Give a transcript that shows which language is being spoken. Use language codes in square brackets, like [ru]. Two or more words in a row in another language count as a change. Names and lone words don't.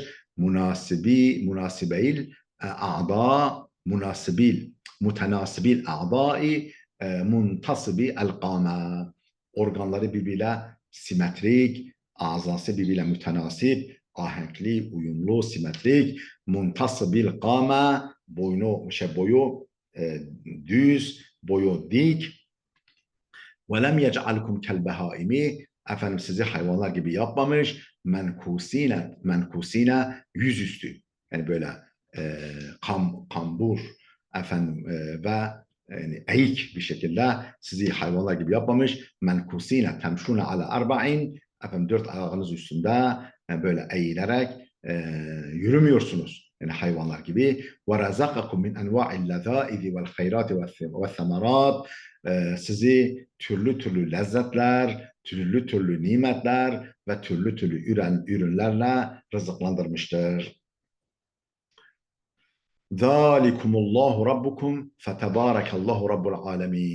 [ar] مناسب الأعضاء، متناسب الأعضاء، منتصب القامة. [tr] Organları birbiriyle simetrik, azası birbiriyle mütenasip, ahenkli, uyumlu, simetrik, [ar] منتصب القامة, [tr] boyu düz, boyu dik. [ar] وَلَمْ يَجْعَلْكُمْ كَالْبَهَائِمِ. [tr] Efendim sizi hayvanlar gibi yapmamış. Menkusine yüzüstü. Yani böyle kambur efendim ve yani eğik bir şekilde sizi hayvanlar gibi yapmamış. [ar] منكوسين تمشون على أربع. [tr] Efendim 4 ayağınız üstünde böyle eğilerek yürümüyorsunuz. Yani hayvanlar gibi. [ar] وَرَزَقَكُمْ مِنْ اَنْوَاعِ اللَّذَائِذِ وَالْخَيْرَاتِ وَالثَّمَرَاتِ. [tr] Sizi türlü türlü lezzetler, türlü türlü nimetler ve türlü türlü ürünlerle rızıklandırmıştır. [ar] ذلكم الله ربكم فتبارك الله رب العالمين.